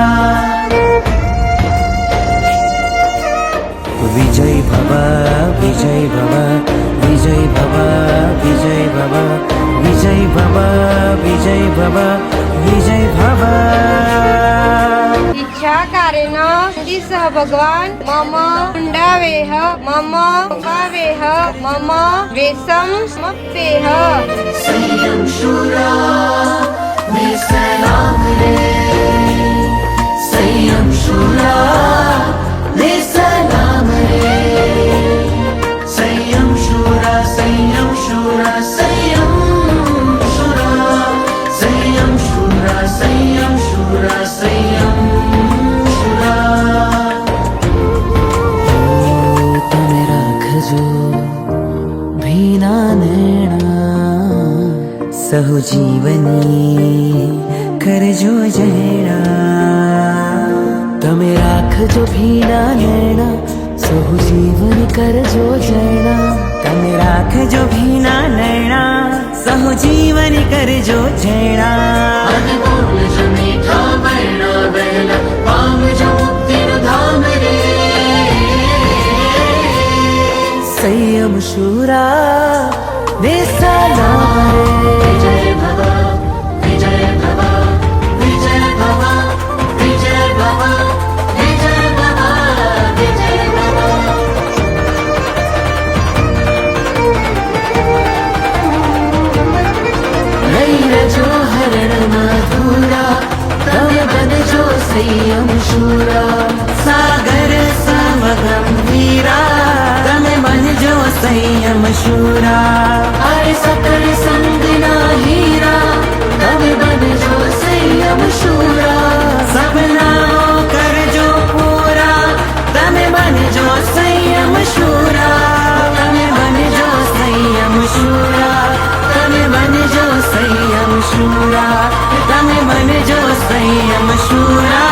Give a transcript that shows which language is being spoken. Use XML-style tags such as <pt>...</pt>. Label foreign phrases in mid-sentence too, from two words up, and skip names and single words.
<sa>विजय भव विजय भव विजय भव विजय भव विजय भव विजय भव विजय भव</sa> <pra>इच्छा कारेण सह भगवान मम मुण्डावेह मम भावेह मम वेशं समप्येह</pra> <gu>સંયમ શૂરા ને સલામ રે સંયમ શૂરા ને સલામ રે સંયમ શૂરા સંયમ શૂરા સંયમ શૂરા સંયમ શૂરા સંયમ શૂરા સંયમ શૂરા તમે રાખજો ભીના નૈણા સહુ જીવની કરજો જૈણા તમે રાખજો ભીના નૈણા સહુ જીવન કરજો જૈણા તમે રાખજો ભીના નૈણા સહુ જીવન કરજો જૈણા બોલ જો મીઠા બહેના બહેના પામ જો મુક્તિ ધામ રે સંયમ શૂરા ને સલામ રે</gu> <sa>विजय भव विजय भव विजय भव विजय भव विजय भव विजय भव</sa> <gu>નૈરજો હરણ મધુરા તમે બનજો સંયમ શૂરા સાગર સમગંભીરા તમે બનજો સંયમ શૂરા અરે સકલ સંગના હીરા તબ બનજો સંયમ શૂરા સપનાઓ કરજો પૂરા તમે બનજો સંયમ શૂરા તમે બનજો સંયમ શૂરા તમે બનજો સંયમ શૂરા તમે બનજો સંયમ શૂરા</gu>